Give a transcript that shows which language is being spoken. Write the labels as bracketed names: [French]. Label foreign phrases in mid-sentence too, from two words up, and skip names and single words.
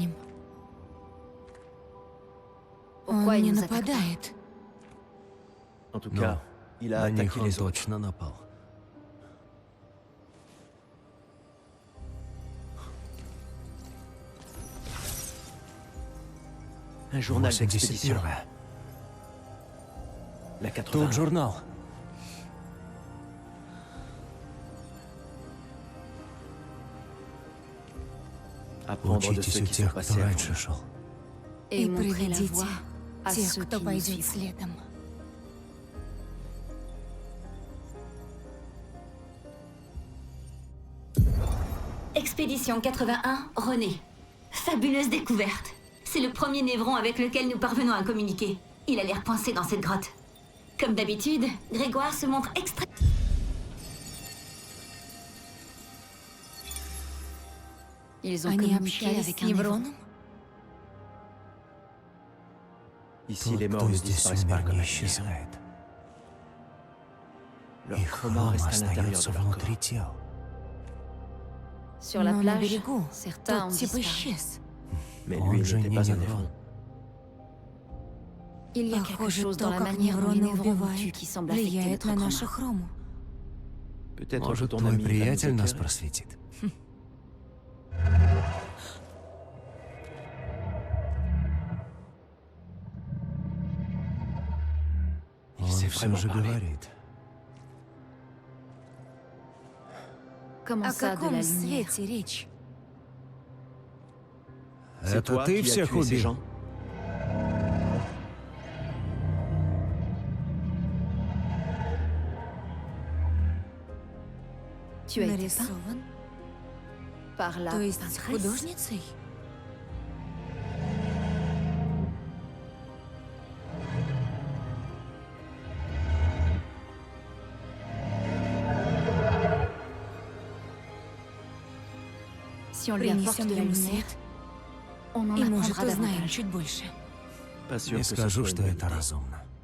[French] Pourquoi il nous attaque pas? En tout cas, il a attaqué les autres. [Russian] Точно напал. [French] Un journal d'expédition. La 80. [Russian] Тут журнал. [French] Apprendre de [Russian] Учитесь [French] ceux [Russian] у [French] qui sont [Russian] тех, кто [French] passés avant. [Russian] раньше шел. [French] Et montrer la voie à [Russian] тех, [French] ceux [Russian] кто [French] qui nous [Russian] пойдет [French] suivent. [Russian] следом. [French] Expédition 81, René. Fabuleuse découverte. C'est le premier névron avec lequel nous parvenons à communiquer. Il a l'air coincé dans cette grotte. Comme d'habitude, Grégoire se montre extrêmement... Ils ont [Russian] Они [French] communiqué [Russian] общались [French] avec [Russian] с [French] un névron. [Russian] Невроном? [French] Ici, [Russian] Тот, [French] les morts [Russian] кто [French] ne [Russian] здесь [French] disparaissent pas [Russian] умер, [French] comme [Russian] не [French] un [Russian] исчезает. [French] Leur [Russian] Их [French] chroma [Russian] хром [French] reste à l'intérieur [Russian] остается [French] de leur [Russian] внутри [French] corps. [Russian] тел. [French] Sur la [Russian] Но на [French] plage, [Russian] берегу [French] certains ont [Russian] тот типа [French] disparu. [Russian] исчез. [French] Mais [Russian] Он [French] lui [Russian] же [French] n'était [Russian] не [French] pas un [Russian] Неврон. [French] névron. Il y a quelque [Russian] Похоже, [French] chose [Russian] то, [French] dans la [Russian] как [French] manière dont les [Russian] невроны [French] névrons nous tuent [Russian] убивают, [French] qui semble affecter [Russian] влияет [French] notre [Russian] на [French] chroma. [Russian] нашу хрому. [French] Peut-être que [Russian] Может, [French] ton [Russian] твой [French] ami va nous [Russian] приятель нас [French] éclairer. [Russian] просветит. Он [French] sait [Russian] все [French] vraiment [Russian] же [French] parler. [Russian] говорит. [French] Comment [Russian] О [French] ça, de la [Russian] каком [French] lumière? [Russian] свете речь? [French] C'est [Russian] Это [French] toi [Russian] ты [French] qui as [Russian] всех [French] tué ces [Russian] убил? [French] gens? Tu as été peint [Russian] Нарисован? [French] par la [Russian] То есть [French] peintresse? [Russian] художницей? [French] Si on lui apporte [Russian] Принесем [French] de la [Russian] ему [French] lumière, [Russian] свет, [French] on en [Russian] и, может, [French] apprendra [Russian] узнаем [French] davantage. [Russian] чуть больше. [French] Pas sûr [Russian] Не [French] que ce [Russian] скажу, [French] soit [Russian] что [French] une [Russian] это [French] bonne idée. [Russian] разумно.